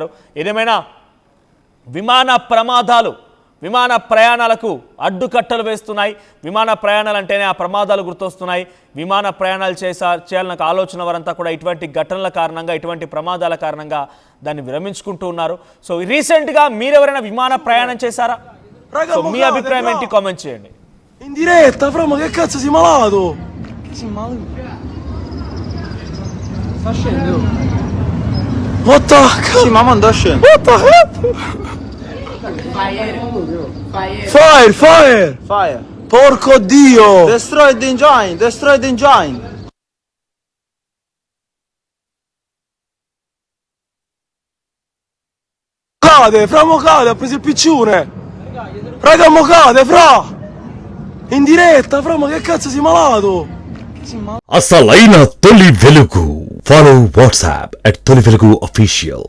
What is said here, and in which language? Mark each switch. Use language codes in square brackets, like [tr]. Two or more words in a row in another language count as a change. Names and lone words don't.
[te] ఏదేమైనా విమాన ప్రయాణాలకు అడ్డుకట్టలు వేస్తున్నాయి. విమాన ప్రయాణాలు అంటేనే ఆ ప్రమాదాలు గుర్తొస్తున్నాయి. విమాన ప్రయాణాలు చేయాలన్న ఆలోచన వారంతా కూడా ఇటువంటి ఘటనల కారణంగా, ఇటువంటి ప్రమాదాల కారణంగా దాన్ని విరమించుకుంటూ ఉన్నారు. [en] so recently [te] మీరెవరైనా విమాన ప్రయాణం చేశారా? సో మీ అభిప్రాయం ఏంటి? కామెంట్ చేయండి. [it] In diretta, fra, ma che cazzo sei malato? Sei malato? Sta scendendo. [en] What the heck? [it] Sì, mamma sta scendendo. [en] What the heck? Fire. [it] Porco Dio. [en] Destroy the engine. Destroy the engine. [it] Cade, fra, mo cade, ha preso il piccione. Raga, mo cade, fra. In diretta, fra, ma che cazzo sei malato? [te] అసలైన తొలి వెలుగు. [en] follow WhatsApp [te] @తొలి వెలుగు official.